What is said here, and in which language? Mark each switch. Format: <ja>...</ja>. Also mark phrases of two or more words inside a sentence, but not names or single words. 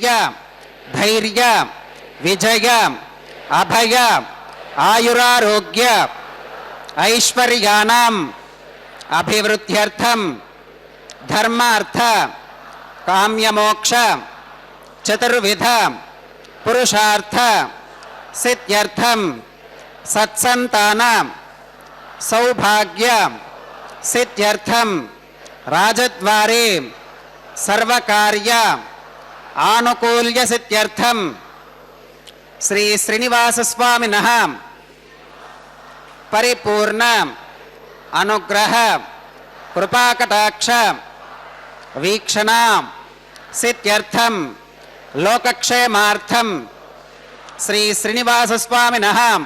<sa>धैर्य विजय अभय आयुरारोग्य ऐश्वर्याणाम् अभिवृद्ध्यर्थं धर्मार्थ काम्यमोक्ष चतुर्विध पुरुषार्थ सिद्ध्यर्थं सत्संतान సౌభాగ్య సిద్ధ్యర్థం రాజద్వారే సర్వకార్య ఆనుకూల్య సిద్ధ్యర్థం శ్రీ శ్రీనివాసస్వామినః పరిపూర్ణ అనుగ్రహ కృపాకటాక్ష వీక్షణ సిద్ధ్యర్థం లోకక్షేమార్థం శ్రీ శ్రీనివాసస్వామినః</sa>